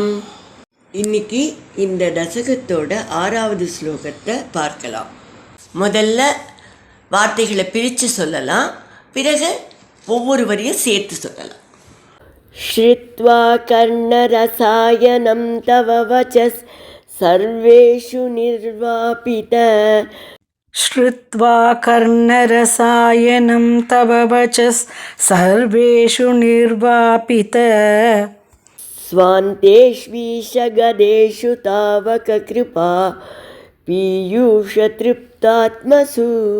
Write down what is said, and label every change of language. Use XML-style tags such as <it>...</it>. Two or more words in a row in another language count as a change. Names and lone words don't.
<ta>இன்னைக்கு இந்த தசகத்தோட 6வது ஸ்லோகத்தை பார்க்கலாம். முதல்ல வார்த்தைகளை பிரித்து சொல்லலாம், பிறகு ஒவ்வொரு வரியும் சேர்த்து சொல்லலாம்.</ta> <sa>श्रुत्वा कर्णरसायनं तव वचस् सर्वेषु निर्वापित. श्रुत्वा कर्णरसायनं तव वचस् सर्वेषु निर्वापित. स्वान्तेष्वीशगदेषु तावक कृपा पीयूषतृप्तात्मसु.</sa>